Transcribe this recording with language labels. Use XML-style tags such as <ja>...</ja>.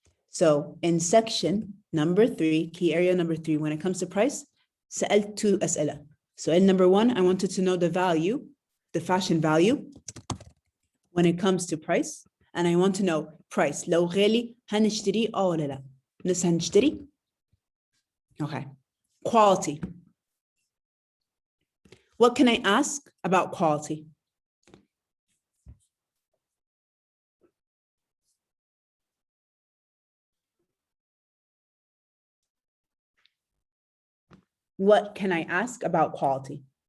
<en>So in section number 3, key area number 3, when it comes to price,</en> <ar>سألت 2 أسئلة.</ar> <en>So in number 1, I wanted to know the value, the fashion value when it comes to price. And I want to know price.</en> <ar>لو غالي هنشتري ولا لا؟ لسه هنشتري؟ Okay.</ar> <en>Quality. What can I ask about quality? What can I ask about quality?</en>